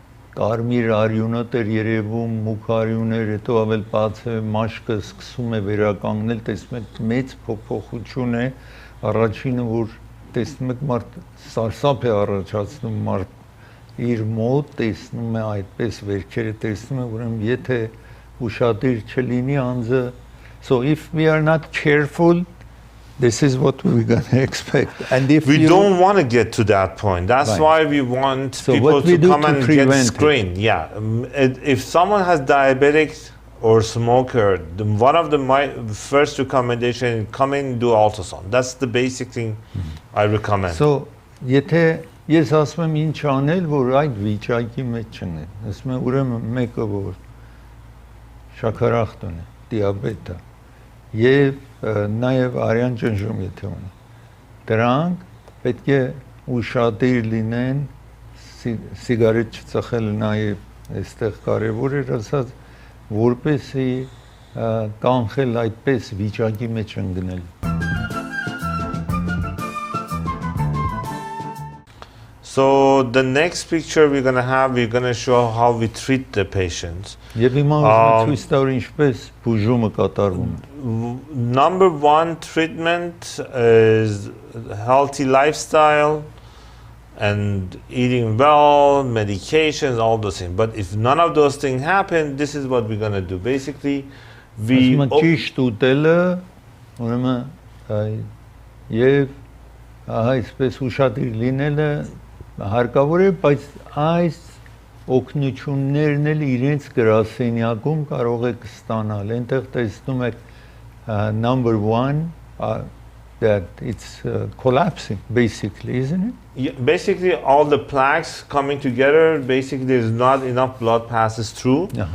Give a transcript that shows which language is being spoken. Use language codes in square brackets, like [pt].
[hy] Կարմիր արյունոտ էր երևում, մուգ արյուններ, հետո ավել բաց է, մաշկը սկսում է վերականգնել, տեսնում եք մեծ փոփոխություն է, առաջինը որ տեսնում եք մարդ սարսափ է առաջացնում, մարդ իր մոտ տեսնում է այդպես վերքերը տեսնում է, ուրեմն եթե ուշադիր չլինի անձը, [en] so if we are not careful, this is what we're going to expect. And if we don't want to get to that point. That's why we want people to come and get screened. Yeah. If someone has diabetic or smoker, one of the my first recommendation, come in and do ultrasound. That's the basic thing I recommend. [hy] So, եթե ես ասում եմ ինչ անել, որ այդ վիճակի մեջ չնե, ասում եմ ուրեմն մեկը որ շաքարախտ ունի, դիաբետ է, եւ նաեւ արյան ճնշում եթե ունի, դրանք պետք է ուշադիր լինեն, սիգարետ չծխելը նաեւ այստեղ կարեւոր է, ասած որպեսի կանխել այդպես վիճակի մեջ ընկնել։ [en] So the next picture we're going to show how we treat the patients. [hy] Եվ հիմա ցույց տալ ինչպես բուժումը կատարվում է։ [en] Number one treatment is healthy lifestyle and eating well, medications, all those things. But if none of those things happen, this is what we're going to do. Basically, we [hy] ճիշտ ուտելը, ուրեմն եւ այսպես ուշադիր լինելը հարկավոր է, բայց այս օգնություններն էլ իրենց գրասենյակում կարող եք ստանալ։ Այնտեղ տեսնում եք [en] number 1 that it's collapsing basically, isn't it? Yeah, basically all the plaques coming together, basically there's not enough blood passes through.